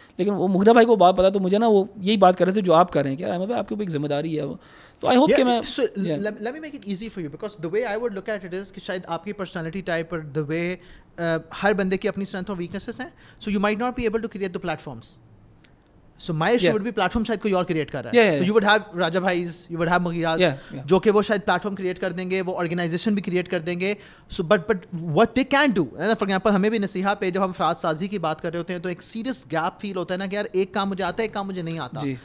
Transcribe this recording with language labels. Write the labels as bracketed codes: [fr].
[ur] لیکن وہ مغیرہ بھائی کو بات پتا, تو مجھے نا وہ یہی بات کر رہے تھے جو آپ کر رہے ہیں کہ احمد بھائی آپ کے اوپر ایک ذمہ داری ہے وہ. تو آئی ہوپ کہ میں [en] let me make it easy for you because the way I would look at it is کہ شاید آپ کی personality type اور the way ہر بندے کی اپنی اسٹرینتھ اور ویکنیسز ہیں. So you might not be able to create the platforms. So my issue would be platform شاید کوئی اور کریٹ کر رہا ہے. So you would have Raja bhais, you would have Maghiraz, [ur] جو کہ وہ شاید پلیٹفارم کریٹ کر دیں گے, [en] وہ آرگنائزیشن بھی کریٹ کر دیں گے. [ur] So but what they can do, for example ہمیں بھی نصیحہ پہ جب ہم افراد سازی کی بات کر رہے ہوتے ہیں تو ایک سیریس گیپ فیل ہوتا ہے نا کہ یار ایک کام مجھے آتا ہے, ایک کام مجھے نہیں آتا.